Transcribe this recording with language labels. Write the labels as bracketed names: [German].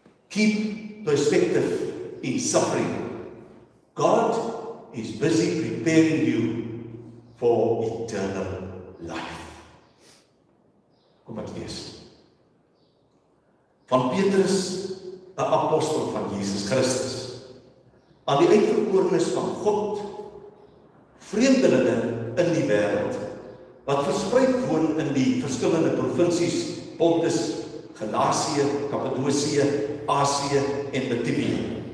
[English] Keep perspective in suffering. God is busy preparing you for eternal life. [Afrikaans] Kom ek lees. Van Petrus, 'n apostel van Jesus Christus, aan die uitverkorenes van God, vreemdelinge in die wêreld, wat verspreid woon in die verskillende provinsies Pontus, Galasië, Kappadosië, Asië en Bithynië.